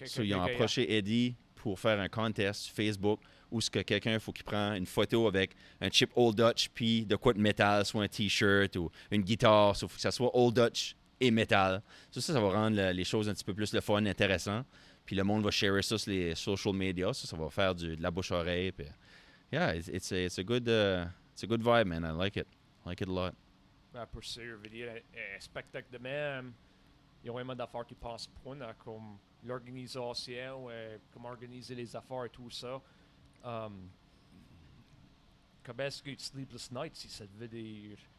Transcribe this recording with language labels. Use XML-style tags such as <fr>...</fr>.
<fr>So, ils ont approché Eddie pour faire un contest sur Facebook où ce que quelqu'un faut qu'il prenne une photo avec un chip Old Dutch puis de quoi de métal, soit un T-shirt ou une guitare. Il faut que ça soit Old Dutch et métal. Ça va rendre les choses un petit peu plus le fun, intéressant. Puis le monde va share ça sur les social media. Ça va faire de la bouche-oreille.</fr> <en>Puis, yeah, it's a good vibe, man. I like it. I like it a lot.</en> <fr>Pour sûr, je veux dire, un spectacle de même, il y a vraiment d'affaires qui passent point, hein, comme l'organisation, comment organiser les affaires et tout ça. Comment est-ce que Sleepless Nights, si ça devait dire...</fr>